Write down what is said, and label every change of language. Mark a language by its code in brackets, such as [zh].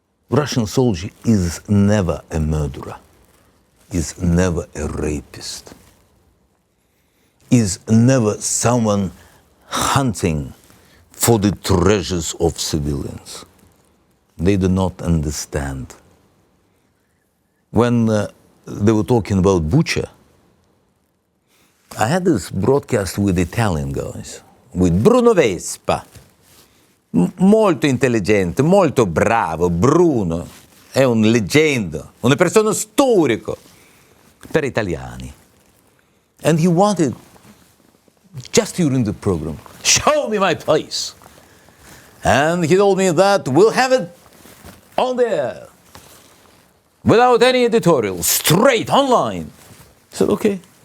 [en] Russian soldier is never a murderer, is never a rapist, is never someone hunting for the treasures of civilians. They do not understand. When they were talking about Bucha, I had this broadcast with Italian guys, with Bruno Vespa. [it] Molto intelligente, molto bravo. Bruno è un leggenda, una persona storica per italiani. [en] And he wanted, just during the program, show me my place. And he told me that we'll have it on there, without any editorial, straight online. I said, okay.